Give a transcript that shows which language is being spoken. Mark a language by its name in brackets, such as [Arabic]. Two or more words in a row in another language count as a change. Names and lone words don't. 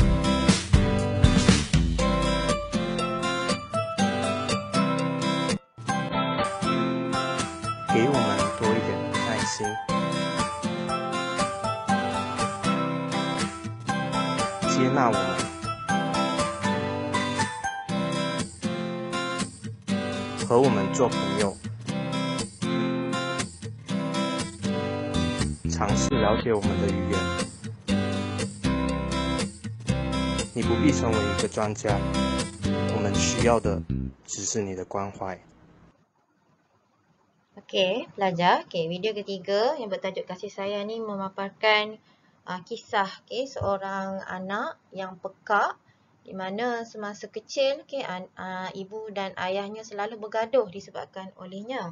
[Chinese] 给我们多一点耐心，接纳我们，和我们做朋友，尝试了解我们的语言。你不必成为一个专家，我们需要的只是你的关怀。 [Malay] Okey, pelajar. Okey, video ketiga yang bertajuk kasih sayang ni memaparkan kisah seorang anak yang pekak di mana semasa kecil ibu dan ayahnya selalu bergaduh disebabkan olehnya.